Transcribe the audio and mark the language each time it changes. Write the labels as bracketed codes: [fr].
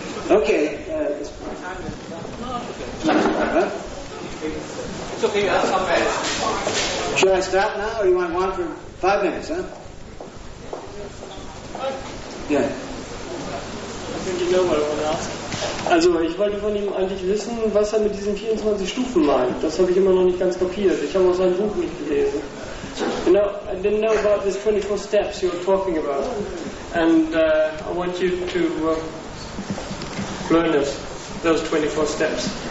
[en] Okay. It's okay, that's not bad. Should I stop now, or you want one for 5 minutes, huh? Yeah. I think you know what I want to ask. [de] Also, ich wollte von ihm eigentlich wissen, was er mit diesen 24 Stufen meint. Das habe ich immer noch nicht ganz kapiert. Ich habe auch sein Buch nicht gelesen. [en] You know, I didn't know about these 24 steps you were talking about. And I want you to learn us those 24 steps.